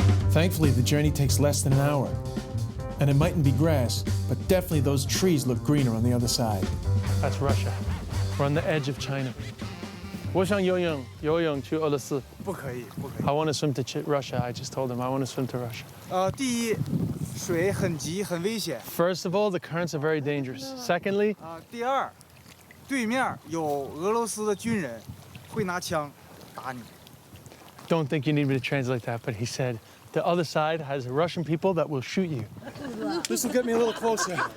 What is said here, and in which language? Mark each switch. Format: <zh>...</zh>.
<en>Thankfully, the journey takes less than an hour. And it mightn't be grass, but definitely those trees look greener on the other side. That's Russia. We're on the edge of China.</en> <zh>我想游泳去俄罗斯。不可以。</zh> <en>I want to swim to Russia. I just told him I want to swim to Russia.</en> <zh>第一，水很急，很危险。</zh> <en>First of all, the currents are very dangerous. Secondly,</en> <zh>第二，对面有俄罗斯的军人，会拿枪打你。</zh> <en>don't think you need me to translate that, but he said the other side has Russian people that will shoot you. This will get me a little closer.</en>